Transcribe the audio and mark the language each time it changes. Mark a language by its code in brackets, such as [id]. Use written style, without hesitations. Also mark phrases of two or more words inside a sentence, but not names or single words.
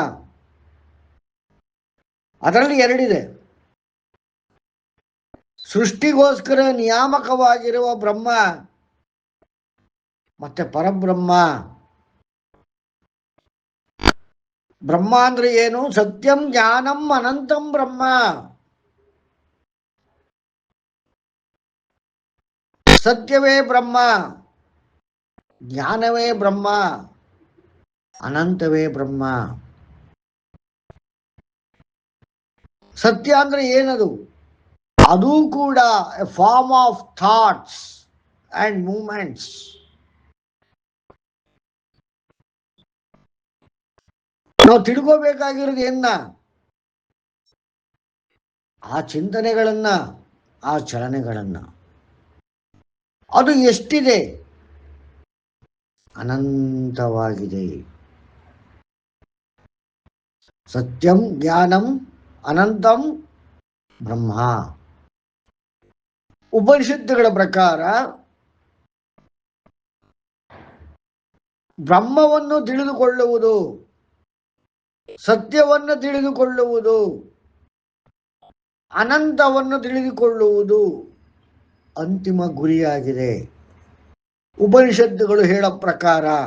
[kn] ಅದರಲ್ಲಿ ಎರಡಿದೆ. ಸೃಷ್ಟಿಗೋಸ್ಕರ ನಿಯಾಮಕವಾಗಿರುವ ಬ್ರಹ್ಮ ಮತ್ತೆ ಪರಬ್ರಹ್ಮ. ಬ್ರಹ್ಮ ಅಂದ್ರೆ ಏನು? [sa] सत्यं ज्ञानं अनन्तं ब्रह्म. [kn] ಸತ್ಯವೇ ಬ್ರಹ್ಮ, ಜ್ಞಾನವೇ ಬ್ರಹ್ಮ, ಅನಂತವೇ ಬ್ರಹ್ಮ. ಸತ್ಯ ಅಂದ್ರೆ ಏನದು? ಅದು ಕೂಡ [en] a form of thoughts and moments. [kn] ನಾವು ತಿಳ್ಕೋಬೇಕಾಗಿರೋದು ಏನ? ಆ ಚಿಂತನೆಗಳನ್ನ, ಆ ಚಲನೆಗಳನ್ನ. ಅದು ಎಷ್ಟಿದೆ? ಅನಂತವಾಗಿದೆ. [sa] सत्यं ज्ञानं अनन्तं ब्रह्म. [kn] ಉಪನಿಷತ್ತುಗಳ ಪ್ರಕಾರ ಬ್ರಹ್ಮವನ್ನು ತಿಳಿದುಕೊಳ್ಳುವುದು, ಸತ್ಯವನ್ನು ತಿಳಿದುಕೊಳ್ಳುವುದು, ಅನಂತವನ್ನು ತಿಳಿದುಕೊಳ್ಳುವುದು ಅಂತಿಮ ಗುರಿಯಾಗಿದೆ ಉಪನಿಷತ್ತುಗಳು ಹೇಳೋ ಪ್ರಕಾರ.